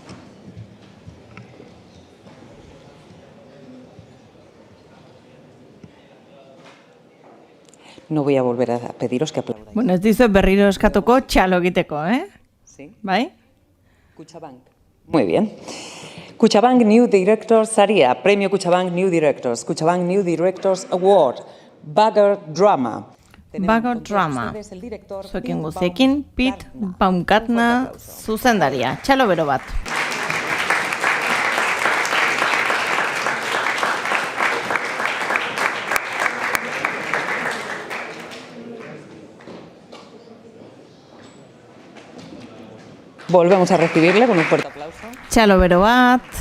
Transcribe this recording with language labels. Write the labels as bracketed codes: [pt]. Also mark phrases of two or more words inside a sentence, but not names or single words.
[es] No voy a volver a pediros que aplaudáis. [eu] Bueno, ez dizuet berriro eskatuko txalo egiteko, [es] ¿Sí? [eu] Bai? [es] Cuchabank. Muy bien. Cuchabank New Directors Saria, Premio Cuchabank New Directors, Cuchabank New Directors Award, Bagger Drama. Bagger Drama. [eu] Zuekin guztiekin, Pete Baumgartner zuzendaria. Txalo bero bat. [es] Volvemos a recibirle con un fuerte aplauso. [eu] Txalo bero bat.